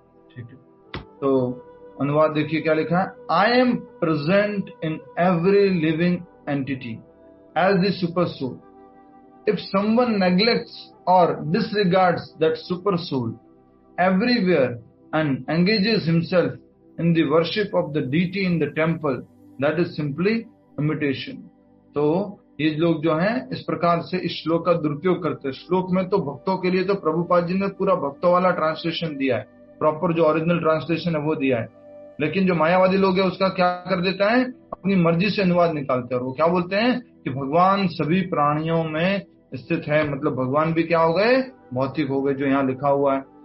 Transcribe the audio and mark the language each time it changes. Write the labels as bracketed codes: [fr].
[hi] ठीक है, तो अनुवाद देखिए क्या लिखा है। [en] I am present in every living entity as the super soul. If someone neglects or disregards that super soul everywhere and engages himself in the worship of the deity in the temple, that is simply imitation। [hi] तो ये लोग जो हैं इस प्रकार से इस श्लोक का दुरुपयोग करते हैं। श्लोक में तो भक्तों के लिए तो प्रभुपाद जी ने पूरा भक्तों वाला ट्रांसलेशन दिया है, प्रॉपर जो ओरिजिनल ट्रांसलेशन है वो दिया है। लेकिन जो मायावादी लोग हैं उसका क्या कर देता है, अपनी मर्जी से अनुवाद निकालते हैं। और वो क्या बोलते हैं कि भगवान सभी प्राणियों में स्थित है, मतलब भगवान भी क्या हो गए, भौतिक हो गए, जो यहाँ लिखा हुआ है।